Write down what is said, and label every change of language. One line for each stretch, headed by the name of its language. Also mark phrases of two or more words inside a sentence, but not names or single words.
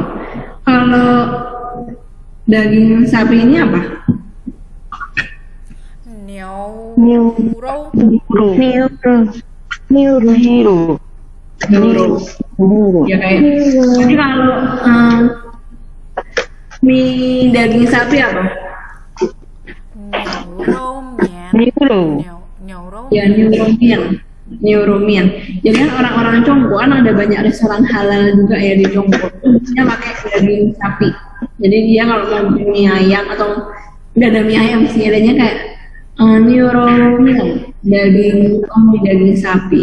Indonesian: Kalau daging sapi ini apa?
Chinese: 牛牛肉。 Hiro. Hiro.
Indonesian: Nuro. Ya kayak. Jadi kalau mie daging sapi apa?
Chinese: 牛肉面。 Hiro. 牛肉。
Indonesian: Ya Neuromian. Neuromian. Jadi kan orang-orang Congko kan ada banyak restoran halal juga ya di Congko. Dia pakai daging sapi. Jadi dia kalau mau beli mie ayam atau nggak ada mie ayam sih, adanya kayak Neuromian, daging sapi.